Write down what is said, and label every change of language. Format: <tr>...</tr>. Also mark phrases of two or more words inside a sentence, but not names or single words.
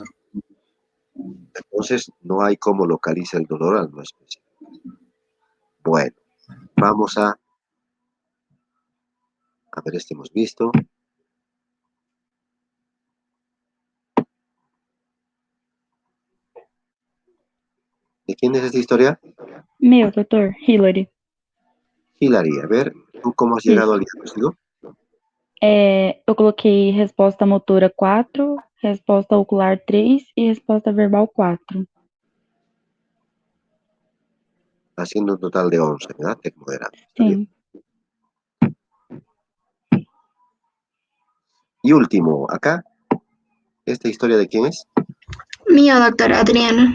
<es>Entonces, no hay cómo localiza el dolor al no específico. Bueno, vamos a ver, este hemos visto. ¿De quién es esta historia?</es> <pt>Meu, doutor, Hillary.</pt> <es>Hilary, a ver, ¿tú cómo has</es> <pt>Isso.</pt> <es>llegado al diagnóstico?</es> <pt>Eu coloquei resposta motora 4, resposta ocular 3 e resposta verbal 4.</pt> <es>Haciendo un total de 11, ¿verdad? Tec moderado. Está bien.</es> <pt>Sim.</pt> <es>Y último, acá, ¿esta historia de quién es? Mío, doctora Adriana.</es>